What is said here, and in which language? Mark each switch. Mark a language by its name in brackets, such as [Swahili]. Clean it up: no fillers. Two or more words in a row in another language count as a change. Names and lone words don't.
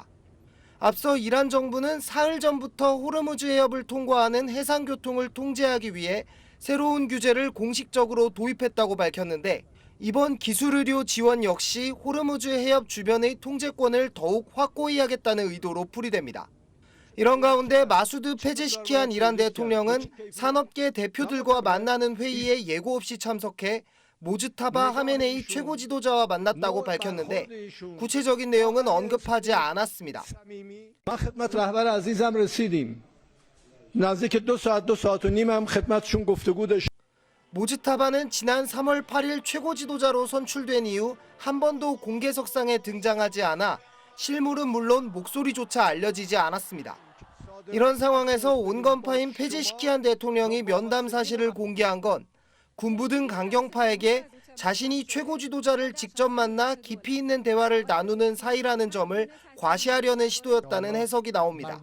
[Korean] 앞서 이란 정부는 사흘 전부터 호르무즈 해협을 통과하는 해상 교통을 통제하기 위해 새로운 규제를 공식적으로 도입했다고 밝혔는데 이번 기술의료 지원 역시 호르무즈 해협 주변의 통제권을 더욱 확고히 하겠다는 의도로 풀이됩니다. 이런 가운데 마수드 페제시키안 이란 대통령은 산업계 대표들과 만나는 회의에 예고 없이 참석해 모즈타바 하메네이 최고 지도자와 만났다고 밝혔는데 구체적인 내용은 언급하지 않았습니다. [Persian] ما خدمت رهبر عزیزم رسیدیم. نزدیک 2 و نیم هم خدمتشون گفتگو داشتیم. [Korean] 모즈타바는 지난 3월 8일 최고 지도자로 선출된 이후 한 번도 공개석상에 등장하지 않아 실물은 물론 목소리조차 알려지지 않았습니다. 이런 상황에서 온건파인 페제시키안 대통령이 면담 사실을 공개한 건 군부 등 강경파에게 자신이 최고 지도자를 직접 만나 깊이 있는 대화를 나누는 사이라는 점을 과시하려는 시도였다는 해석이 나옵니다.